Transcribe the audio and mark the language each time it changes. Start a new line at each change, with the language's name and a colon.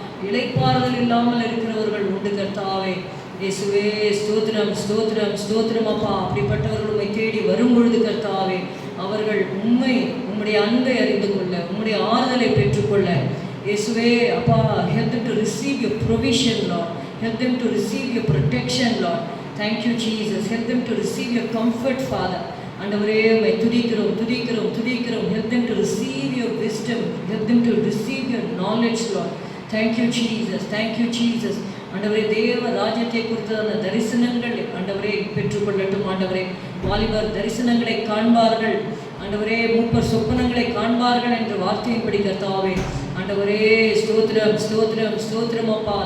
Tamil: இளைப்பாறுதல் இல்லாமல் இருக்கிறவர்கள் உண்டு கர்த்தாவே. இயேசுவே ஸ்தோத்திரம் ஸ்தோத்திரம் ஸ்தோத்திரம் அப்பா. அப்படிப்பட்டவர்கள் உம்மை தேடி வரும் பொழுது கர்த்தாவே, அவர்கள் உம்முடைய அன்பை அறிந்து கொள்ள, உம்முடைய ஆறுதலை பெற்றுக்கொள்ள இயேசுவே அப்பா,
English: help them to receive your provision Lord, help them to receive your protection Lord. Thank you Jesus, help them to receive your comfort Father.
Tamil: ஆண்டவரே, உம்மை துதிக்கிறோம் துதிக்கிறோம் துதிக்கிறோம்.
English: help them to receive your wisdom, help them to receive your knowledge Lord. Thank you Jesus, thank you Jesus.
Tamil: ஆண்டவரே, தேவ ராஜ்யத்தை குறித்ததான தரிசனங்கள் ஆண்டவரே பெற்றுக்கொள்ளட்டும் ஆண்டவரே. வாலிபர் தரிசனங்களை காண்பார்கள் ஆண்டவரே, மூப்பர் சொப்பனங்களை காண்பார்கள் என்ற வார்த்தையின்படி கர்த்தாவே ஆண்டவரே ஸ்தோத்திரம் ஸ்தோத்திரம் ஸ்தோத்திரம் அப்பா.